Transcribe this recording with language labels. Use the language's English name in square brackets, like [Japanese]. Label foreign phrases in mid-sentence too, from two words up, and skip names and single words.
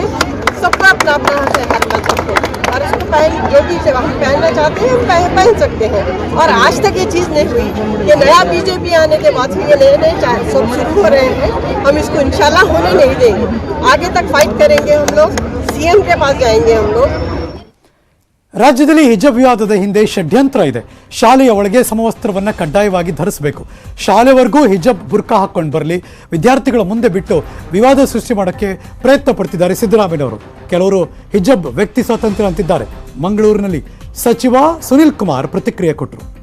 [Hindi] सबका अपना अपना हक है कल्चर को, और उसको जो भी हम पहनना चाहते हैं हम पहन सकते हैं। और आज तक ये चीज़ नहीं हुई, ये नया बीजेपी आने के बाद से ये नए नए सब शुरू हो रहे हैं। हम इसको इंशाल्लाह होने नहीं देंगे, आगे तक फाइट करेंगे हम लोग, सीएम के पास जाएंगे हम लोग। [Kannada] ರಾಜ್ಯದಲ್ಲಿ ಹಿಜಾಬ್ ವಿವಾದದ ಹಿಂದೆ ಷಡ್ಯಂತ್ರ ಇದೆ. ಶಾಲೆಯ ಒಳಗೆ ಸಮವಸ್ತ್ರವನ್ನು ಕಡ್ಡಾಯವಾಗಿ ಧರಿಸಬೇಕು, ಶಾಲೆವರೆಗೂ ಹಿಜಾಬ್ ಬುರ್ಕಾ ಹಾಕೊಂಡು ಬರಲಿ, ವಿದ್ಯಾರ್ಥಿಗಳ ಮುಂದೆ ಬಿಟ್ಟು ವಿವಾದ ಸೃಷ್ಟಿ ಮಾಡೋಕ್ಕೆ ಪ್ರಯತ್ನ ಪಡ್ತಿದ್ದಾರೆ ಸಿದ್ದರಾಮಯ್ಯನವರು. ಕೆಲವರು ಹಿಜಾಬ್ ವ್ಯಕ್ತಿ ಸ್ವಾತಂತ್ರ್ಯ ಅಂತಿದ್ದಾರೆ. ಮಂಗಳೂರಿನಲ್ಲಿ ಸಚಿವ ಸುನಿಲ್ ಕುಮಾರ್ ಪ್ರತಿಕ್ರಿಯೆ ಕೊಟ್ಟರು.